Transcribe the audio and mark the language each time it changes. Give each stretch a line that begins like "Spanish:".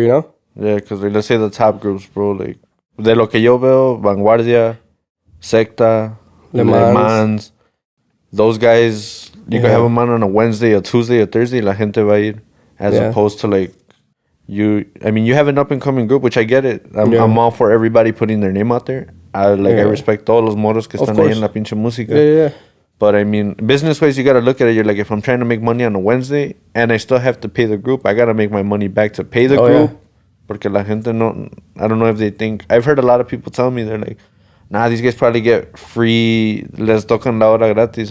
English: Yeah, because like, let's say the top groups, bro. Like
Spanish: de lo que yo veo,
English: Vanguardia, Secta, Le Mans. Those guys, you can have them on a Wednesday, a Tuesday, a Thursday.
Spanish: La gente va a ir,
English: as opposed to like you. I mean, you have an up and coming group, which I get it. I'm all for everybody putting their name out there. I respect
Spanish: todos los moros que están ahí en la pinche música.
English: Yeah. But I mean, business-wise, you got to look at it. You're like, if I'm trying to make money on a Wednesday and I still have to pay the group, I got to make my money back to pay the group.
Spanish: Porque la gente no,
English: I don't know if they think, I've heard a lot of people tell me, they're like, nah, these guys probably get free,
Spanish: les tocan la hora gratis.